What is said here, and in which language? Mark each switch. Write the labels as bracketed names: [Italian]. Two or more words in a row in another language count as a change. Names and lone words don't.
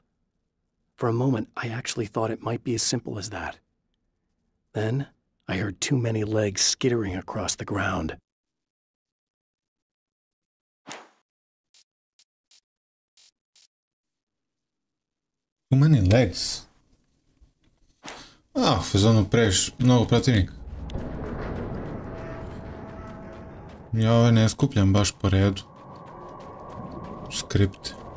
[English] For a moment, I actually thought it might be as simple as that. Then, I heard too many legs skittering across the ground. Too many legs. [Serbian] A, u fazonu mnogo protivnika. Ja ove ne skupljam baš po redu. Skript.